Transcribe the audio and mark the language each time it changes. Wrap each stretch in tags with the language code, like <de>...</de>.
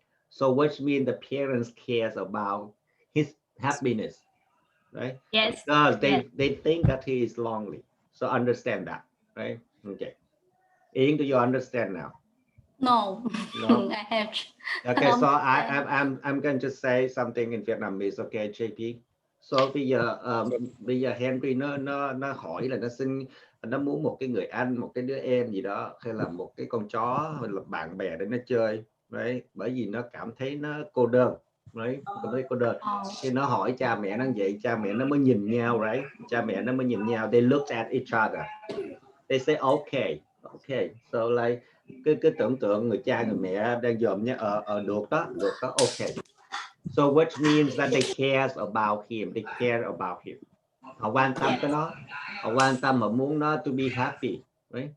<en>So which means the parents cares about his happiness, right? Yes. Because Yes. they think that he is lonely. So understand that, right? Okay. Ying, do you understand now? No. No. I have. Okay, so I'm going to say something in Vietnamese, okay, JP.</en> <vi>So bây giờ Henry nó hỏi là nó muốn một cái người anh, một cái đứa em gì đó, hay là một cái con chó, hay là bạn bè để nó chơi, đấy, bởi vì nó cảm thấy nó cô đơn, đấy, cảm thấy cô đơn. Khi nó hỏi cha mẹ nó vậy, cha mẹ nó mới nhìn nhau, right? Cha mẹ nó mới nhìn nhau.</vi> <en>They looked at each other. They say okay, okay.</en> <vi>So like cứ tưởng tượng người cha người mẹ đang dòm nhá, được đó, okay.</vi> <en>So which means that they cares about him, they care about him.</en> <vi>Họ quan tâm tới nó, họ quan tâm, họ muốn nó</vi> <en>to be happy, right?</en>